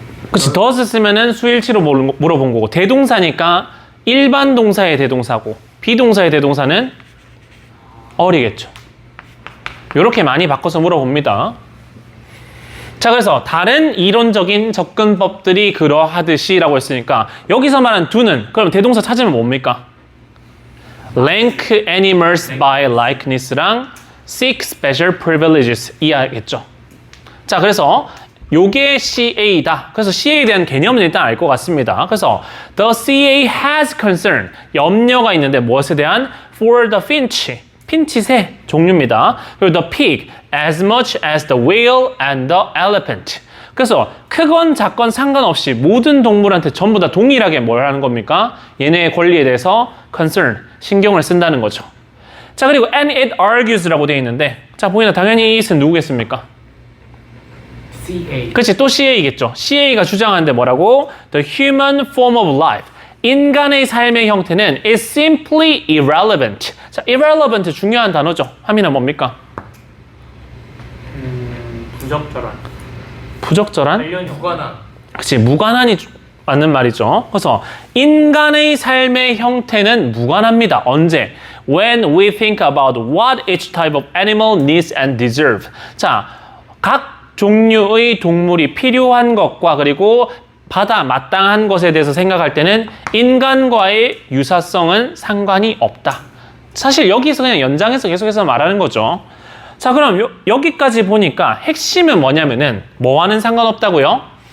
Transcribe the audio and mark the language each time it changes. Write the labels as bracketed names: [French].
[Korean] 그치, does 쓰면은 수일치로 물어본 거고 대동사니까 일반 동사의 대동사고 비동사의 대동사는 어리겠죠. 이렇게 많이 바꿔서 물어봅니다. 자, 그래서 다른 이론적인 접근법들이 그러하듯이 라고 했으니까 여기서 말한 do는 그럼 대동사 찾으면 뭡니까? [English] rank animals by likeness랑 seek special privileges [Korean] 이해하겠죠. 자, 그래서 요게 CA다. 그래서 CA에 대한 개념은 일단 알 것 같습니다. 그래서 [English] the CA has concern, [Korean] 염려가 있는데 무엇에 대한? [English] for the finch, [Korean] 핀칫의 종류입니다. 그리고 [English] the pig, as much as the whale and the elephant. [Korean] 그래서 크건 작건 상관없이 모든 동물한테 전부 다 동일하게 뭘 하는 겁니까? 얘네의 권리에 대해서 concern, 신경을 쓴다는 거죠. 자, 그리고 [English] and it argues [Korean] 라고 되어 있는데 자, 보이나 당연히 it은 누구겠습니까? [English] CA. [Korean] 그렇지, 또 CA겠죠. CA가 주장하는데 뭐라고? [English] The human form of life. [Korean] 인간의 삶의 형태는 [English] is simply irrelevant. [Korean] 자, irrelevant 중요한 단어죠. 화면은 뭡니까? 부적절한. 부적절한? 관련이 무관한. 그치, 무관한이 맞는 말이죠. 그래서 인간의 삶의 형태는 무관합니다. 언제? [English] When we think about what each type of animal needs and deserve. [Korean] 자, 각 종류의 동물이 필요한 것과 그리고 받아 마땅한 것에 대해서 생각할 때는 인간과의 유사성은 상관이 없다. 사실 여기서 그냥 연장해서 계속해서 말하는 거죠. 자, 그럼 여기까지 보니까 핵심은 뭐냐면은 뭐와는 상관없다고요?